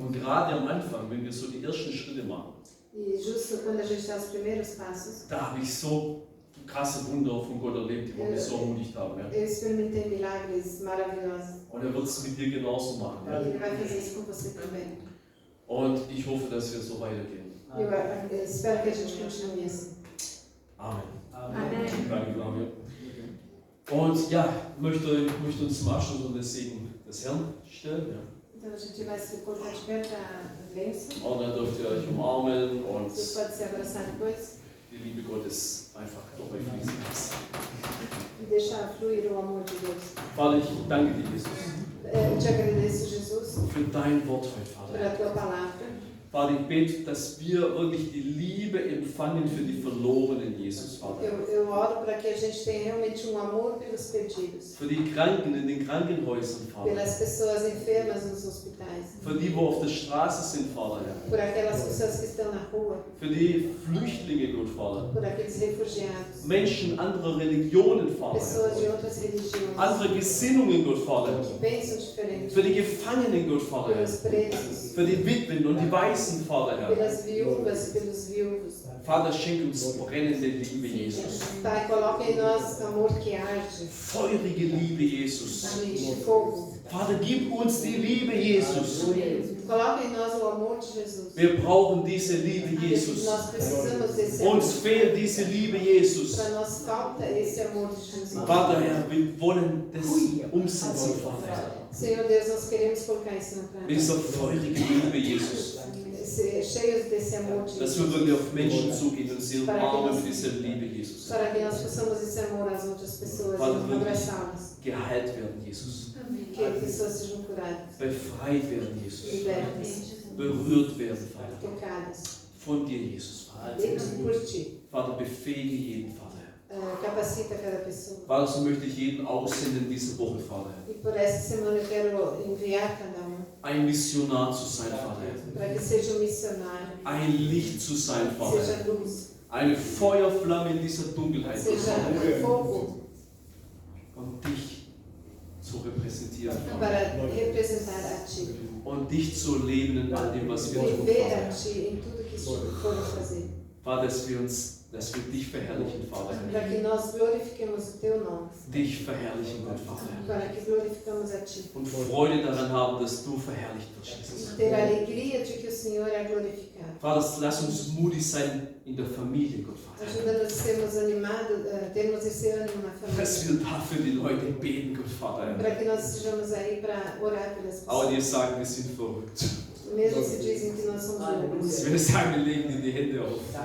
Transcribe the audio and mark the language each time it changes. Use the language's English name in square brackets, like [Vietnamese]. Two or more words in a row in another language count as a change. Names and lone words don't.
[German] Und gerade am Anfang, wenn wir so die ersten Schritte machen, [Portuguese] E justo quando a gente dá os primeiros passos, [German] da habe ich so krasse Wunder von Gott erlebt, die mich so ermutigt haben. Ja. [Portuguese] eu experimentei milagres maravilhosos. [German] Und er wird es mit dir genauso machen. [Portuguese] E [German] Ja. [Portuguese] Ele vai fazer isso com você também. [German] Und ich hoffe, dass wir so weitergehen. [Portuguese] Eu espero que a gente continue assim. [German] Amen. [Portuguese] Amen. [German] Danke, Flavio. Und ja, möchte uns zum Abschluss unter den Segen des Herrn stellen. Ja. [Portuguese] Então a gente vai se colocar de pé para a bênção. [German] Und dann dürft ihr euch umarmen und [Portuguese] Você pode se abraçar depois [German] die Liebe Gottes einfach auf euch fließen lassen. [Portuguese] e deixar fluir o amor de Deus. [German] Vater, ich danke dir, Jesus, [Portuguese] Eu te agradeço, Jesus, [German] für dein Wort heute, [Portuguese] pela [German] Vater. [Portuguese] tua palavra. [German] Vater, ich bete, dass wir wirklich die Liebe empfangen für die Verlorenen, Jesus, Vater. [Portuguese] Eu oro para que a gente tenha realmente amor pelos perdidos, [German] Für die Kranken in den Krankenhäusern, Vater. [Portuguese] pelas pessoas enfermas nos hospitais, [German] Für die, wo auf der Straße sind, Vater, Herr. [Portuguese] por aquelas pessoas que estão na rua, [German] Für die Flüchtlinge, Gott, Vater. [Portuguese] por aqueles refugiados, [German] Menschen anderer Religionen, Vater. [Portuguese] pessoas de [German] Herr. [Portuguese] outras religiões, [German] Andere Gesinnungen, Gott, Vater. [Portuguese] que pensam diferente, [German] Für die Gefangenen, Gott, Vater. Herr. [Portuguese] pelos presos, [German] Für die Witwen und die Waisen, Vater, Herr. [Portuguese] pelas viúvas, pelos viúvos. [German] Vater, schenk uns brennende Liebe, Jesus. [Portuguese] Pai, coloca em nós amor que arde, [German] Feurige Liebe, Jesus. [Portuguese] de fogo. [German] Vater, gib uns die Liebe, Jesus. [Portuguese] Coloca em nós o amor de Jesus. [German] Wir brauchen diese Liebe, Jesus. [Portuguese] Nós precisamos desse amor. [German] Uns fehlt diese Liebe, Jesus. [Portuguese] Para nós falta esse amor de Jesus. [German] Vater, Herr, wir wollen das umsetzen, Vater. Herr. [Portuguese] Senhor Deus, nós queremos colocar isso na [German] Mit [Portuguese] prática. [German] dieser feurigen Liebe, Jesus. [Portuguese] Ser cheios desse amor de [German] Dass wir [Portuguese] Jesus. [German] wirklich auf Menschen zugehen und sie umarmen mit dieser Liebe, Jesus. [Portuguese] Para que nós possamos esse amor às outras pessoas Padre, e abraçá-las. [German] Geheilt werden, Jesus. [Portuguese] Que as pessoas sejam curadas, [German] Befreit werden, Jesus. [Portuguese] libertas, [German] Berührt werden, Vater. [Portuguese] tocadas. [German] Von dir, Jesus, Vater. [Portuguese] Por ti. [German] Vater, befähige jeden, Vater. [Portuguese] Capacita cada pessoa. [German] Vater, so möchte ich jeden aussenden diese Woche, Vater. [Portuguese] E por essa semana eu quero enviar cada [German] Ein Missionar zu sein, Vater. [Portuguese] para que seja missionário, [German] Ein Licht zu sein, Vater. [Portuguese] seja luz, [German] Eine Feuerflamme in dieser Dunkelheit. [Portuguese] seja fogo [German] Und dich zu repräsentieren, Vater. [Portuguese] para representar a ti. [German] Und dich zu leben in all dem, was wir tun, [Portuguese] Viver a [German] Vater. [Portuguese] ti em tudo que formos fazer. [German] Vater, dass wir dich verherrlichen, Vater. [Portuguese] Para que nós glorifiquemos o teu nome. [German] Dich verherrlichen, Gott, Vater. [Portuguese] Para que glorificamos a ti. [German] Und Freude daran haben, dass du verherrlicht wirst, Jesus. [Portuguese] Ter a alegria de que o Senhor é glorificado. [German] Vater, lass uns mutig sein in der Familie, Gott, Vater. [Portuguese] Ajuda-nos a sermos animados, termos esse ânimo na [German] Dass [Portuguese] família. [German] wir dafür die Leute beten, Gott, Vater. [Portuguese] Para que nós estejamos aí para orar pelas [German] Aber die [Portuguese] pessoas. [German] sagen, wir sind verrückt. [Portuguese] Mesmo se dizem que nós somos loucos. [German] Wir sagen, wir legen dir die Hände auf.